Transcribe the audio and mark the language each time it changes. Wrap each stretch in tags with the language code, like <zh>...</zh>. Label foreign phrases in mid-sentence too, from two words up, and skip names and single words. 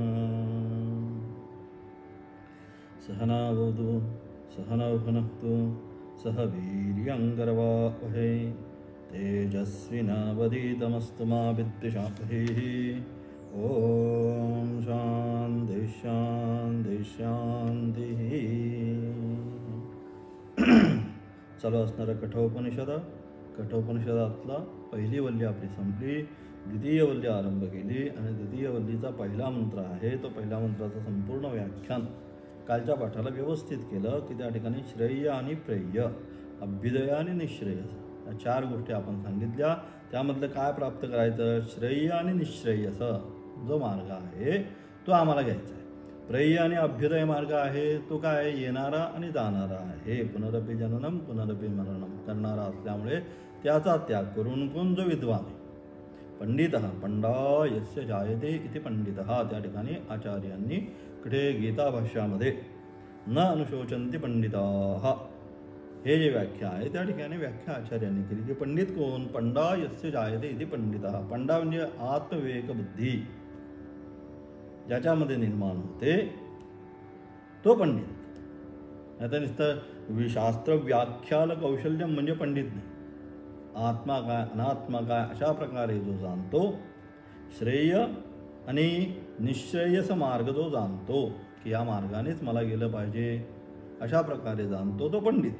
<sa>सहना भवतु सहनौ भुनक्तु सह वीर्यङ्करवावहै तेजस्विनावधीतमस्तु मा विद्विषावहै। ॐ शान्ति शान्ति शान्तिः।</sa> <mr>चालू असणाऱ्या कठोपनिषदातला पहिली वल्ली आपली संपली, द्वितीय वल्ली आरंभ केली आणि द्वितीय वल्लीचा पहिला मंत्र आहे तो पहिल्या मंत्राचं संपूर्ण व्याख्यान कालच्या पाठाला व्यवस्थित केलं की त्या ठिकाणी श्रेय आणि प्रेय, अभ्युदय आणि निश्रेयस या चार गोष्टी आपण सांगितल्या. त्यामधलं काय प्राप्त करायचं? श्रेय आणि निश्रेयस जो मार्ग आहे तो आम्हाला घ्यायचा आहे. प्रेय आणि अभ्युदय मार्ग आहे तो काय? येणारा आणि जाणारा आहे.</mr> <sa>पुनरपि जननम पुनरपि मरणम</sa> <mr>करणारा असल्यामुळे त्याचा त्याग करून कोण? जो विद्वान आहे.</mr> <sa>पंडितः पंडा यस्य जायते इति पंडितः.</sa> <mr>त्या ठिकाणी आचार्यांनी कुठे? गीता भाष्यामध्ये</mr> <sa>न अनुशोचन्ति पंडिताः</sa> <mr>हे जे व्याख्या आहे त्या ठिकाणी व्याख्या आचार्यांनी केली की पंडित कोण?</mr> <sa>पंडा यस्य जायते इति पंडितः.</sa> <mr>पंडा म्हणजे आत्मविवेक बुद्धी ज्याच्यामध्ये निर्माण होते तो पंडित. आता नुसतं शास्त्र व्याख्याल कौशल्य म्हणजे पंडित नाही. आत्मा काय अनात्मा काय अशा प्रकारे जो जाणतो, श्रेय आणि निश्रेयस मार्ग जो जाणतो की या मार्गानेच मला गेलं पाहिजे अशा प्रकारे जाणतो तो पंडित.</mr>